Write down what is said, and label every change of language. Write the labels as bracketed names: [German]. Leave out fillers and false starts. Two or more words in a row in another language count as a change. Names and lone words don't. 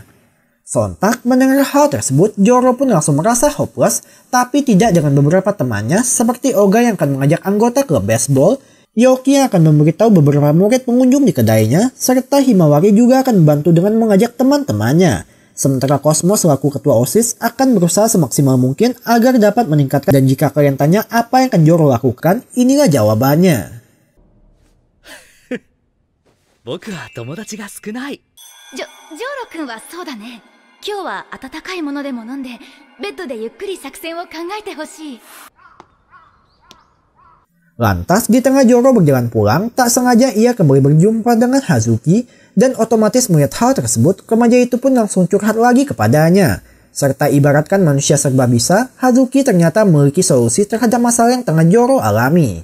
[Indonesian] Sontak mendengar hal tersebut, Zoro pun langsung merasa hopeless, tapi tidak dengan beberapa temannya seperti Oga yang akan mengajak anggota klub baseball, Yoki yang akan memberitahu beberapa murid pengunjung di kedainya, serta Himawari juga akan membantu dengan mengajak teman-temannya. Sementara Cosmos selaku ketua OSIS akan berusaha semaksimal mungkin agar dapat meningkatkan, dan jika kalian tanya apa yang akan Zoro lakukan, inilah jawabannya. [Japanese] 僕は友達が少ない。ジョロ君はそうだね。今日は温かいものでも飲んで、ベッドでゆっくり作戦を考えてほしい。 [Indonesian] Lantas di tengah Zoro berjalan pulang, tak sengaja ia kembali berjumpa dengan Hazuki dan otomatis melihat hal tersebut, remaja itu pun langsung curhat lagi kepadanya. Serta ibaratkan manusia serba bisa, Hazuki ternyata memiliki solusi terhadap masalah yang tengah Zoro alami.